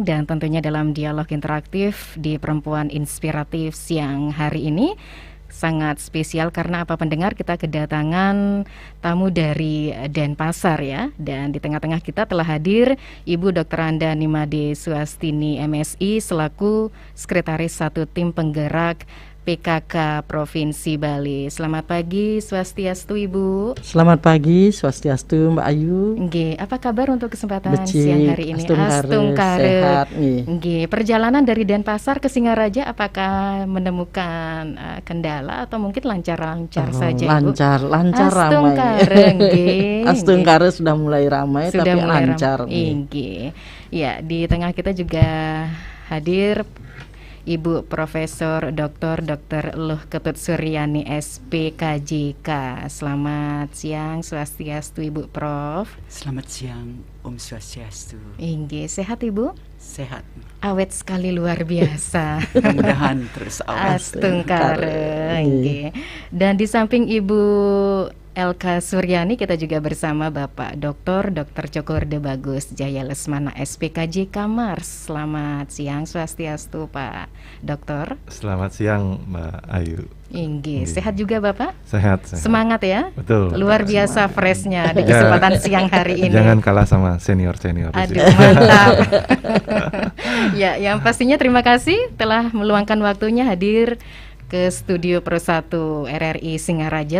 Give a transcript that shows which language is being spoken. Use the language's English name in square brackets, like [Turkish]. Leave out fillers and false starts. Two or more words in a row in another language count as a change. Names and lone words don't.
[Indonesian] Dan tentunya dalam dialog interaktif di Perempuan Inspiratif siang hari ini sangat spesial karena apa pendengar, kita kedatangan tamu dari Denpasar ya. Dan di tengah-tengah kita telah hadir Ibu Dr. Anda Nimade Suhastini MSI selaku Sekretaris 1 Tim Penggerak PKK Provinsi Bali. Selamat pagi, Swastiastu Ibu. Selamat pagi, Swastiastu Mbak Ayu. Nggih, apa kabar untuk kesempatan Becik, siang hari ini? Astungkare, sehat nih. Nggih, perjalanan dari Denpasar ke Singaraja apakah menemukan kendala atau mungkin lancar-lancar saja, Ibu? Lancar Astungkare, ramai. nggih. Astungkare sudah mulai ramai Sudah tapi mulai lancar. Nggih. Ya, di tengah kita juga hadir Ibu Profesor Dr. Luh Ketut Suryani SPKJK. Selamat siang, Swastiastu Ibu Prof. Selamat siang, Om Swastiastu. Inggih, sehat Ibu? Sehat. Awet sekali, luar biasa. Mudah-mudahan terus awet. Astungkare. Inggih. Dan di samping Ibu LK Suryani, kita juga bersama Bapak Dr. Cokorda Bagus Jaya Lesmana SPKJK Mars. Selamat siang, Swastiastu Pak Dokter. Selamat siang Mbak Ayu. Inggih, sehat juga Bapak? Sehat. Semangat ya? Betul. Luar biasa freshnya di kesempatan siang hari ini. Jangan kalah sama senior-senior. Aduh, mantap. Ya, yang pastinya terima kasih telah meluangkan waktunya hadir ke studio Pro 1 RRI Singaraja.